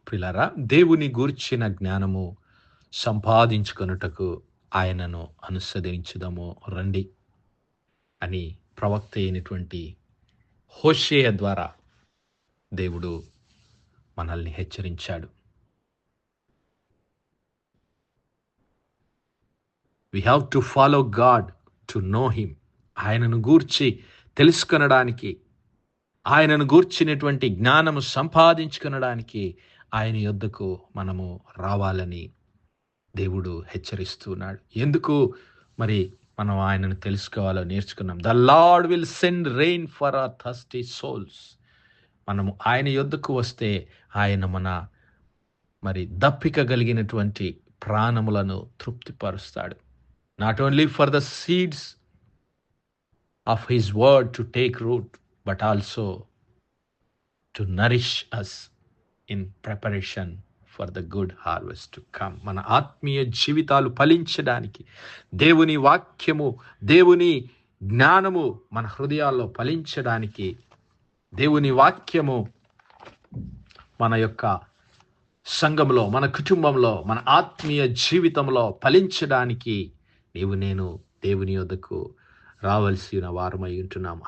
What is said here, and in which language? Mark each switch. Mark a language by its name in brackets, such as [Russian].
[Telugu] ప్రియులారా, దేవుని గూర్చిన జ్ఞానము సంపాదించుకొనుటకు ఆయనను అనుసరించుదాము రండి అని ప్రవక్త అయినటువంటి హోషేయ ద్వారా దేవుడు మనల్ని హెచ్చరించాడు. [English] We have to follow God to know him. [Telugu] ఆయనను గూర్చి తెలుసుకొనడానికి, ఆయనను గూర్చినటువంటి జ్ఞానము సంపాదించుకొనడానికి ఆయన యొద్దకు మనము రావాలని దేవుడు హెచ్చరిస్తున్నాడు. ఎందుకు మరి మనం ఆయనను తెలుసుకోవాలో నేర్చుకున్నాం. [English] The lord will send rain for our thirsty souls. [Telugu] మనము ఆయన యొద్దకు వస్తే ఆయన మన మరి దప్పిక కలిగినటువంటి ప్రాణములను తృప్తిపరుస్తాడు. [English] Not only for the seeds of his word to take root, but also to nourish us in preparation for the good harvest to come. [Telugu] మన ఆత్మీయ జీవితాలు ఫలించడానికి దేవుని వాక్యము, దేవుని జ్ఞానము మన హృదయాల్లో ఫలించడానికి, దేవుని వాక్యము మన యొక్క సంఘంలో, మన కుటుంబంలో, మన ఆత్మీయ జీవితంలో ఫలించడానికి నేను దేవుని యొద్దకు రావాల్సిన వారమై ఉంటున్నాం.